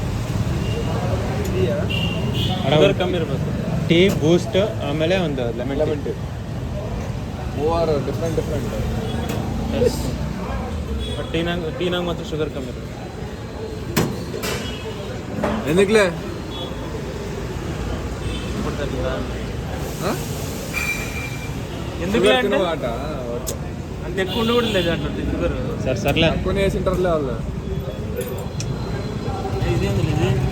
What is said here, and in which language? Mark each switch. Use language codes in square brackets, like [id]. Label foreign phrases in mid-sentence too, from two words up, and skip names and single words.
[kn] ಶುಗರ್ ಕಮ್ಮಿ ಇರಬೇಕು. ಟೀ ಬೂಸ್ಟ್, ಆಮೇಲೆ ಒಂದು [en] lemon tea. [kn] ಮೂವರು ಡಿಫ್ರೆಂಟ್ ಬಟ್ ಟೀನಾಗ ಮಾತ್ರ ಶುಗರ್ ಕಮ್ಮಿ ಇರಬೇಕು. [te] ఎందుకులే ఎందుకులే అంటే అంత ఎక్కువ ఉండి కూడా లేదు అట్లా షుగర్. సర్లే కొన్ని వేసింటారులే వాళ్ళు. ఇదేంది ఇది